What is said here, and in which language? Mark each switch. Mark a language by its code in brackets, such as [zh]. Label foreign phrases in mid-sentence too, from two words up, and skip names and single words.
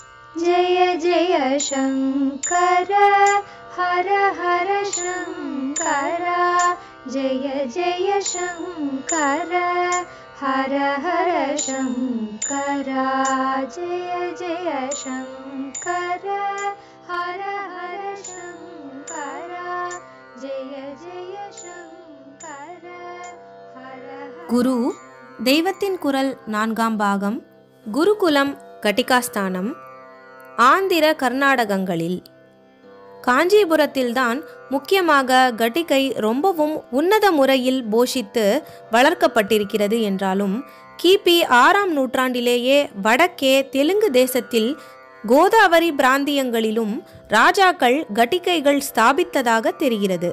[hi] जय जय शंकर हर हर शंकर जय जय शंकर हर हर शंकर जय जय शंकर हर हर शंकर जय जय शंकर हर [ta] குரு தெய்வத்தின் குரல் 4ஆம் பாகம். குருகுலம் கட்டிகாஸ்தானம் ஆந்திர கர்நாடகங்களில். காஞ்சிபுரத்தில்தான் முக்கியமாக கட்டிகை ரொம்பவும் உன்னத முறையில் போஷித்து வளர்க்கப்பட்டிருக்கிறது என்றாலும் கிபி 6ஆம் நூற்றாண்டிலேயே வடக்கே தெலுங்கு தேசத்தில் கோதாவரி பிராந்தியங்களிலும் ராஜாக்கள் கட்டிகைகள் ஸ்தாபித்ததாக தெரிகிறது.